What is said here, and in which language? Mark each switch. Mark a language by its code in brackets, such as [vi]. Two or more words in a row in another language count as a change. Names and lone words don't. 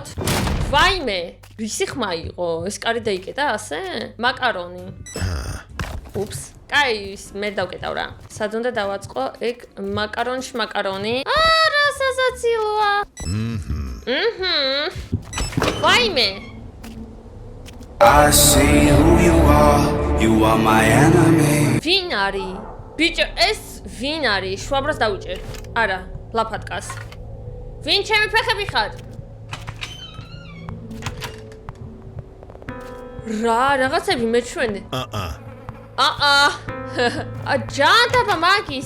[ka] ვაიმე, რისი ხმა იყო? ეს კარი დაიკეტა ასე? მაკარონი. უფს. კაი, მე დავკეტავ რა. სად უნდა დავაწყო? ეგ მაკარონი. რა სასაცილოა. ვაიმე. [en] I see who you are my enemy. [ka] ვინ არის? ბიჭო, ეს ვინ არის? შვაბრას დავიჭერ. არა, ლაფატკას. ვინ ჩემი ფეხები ხარ? რაღაცები მეჩვენე. ჯანტაბა მაგის.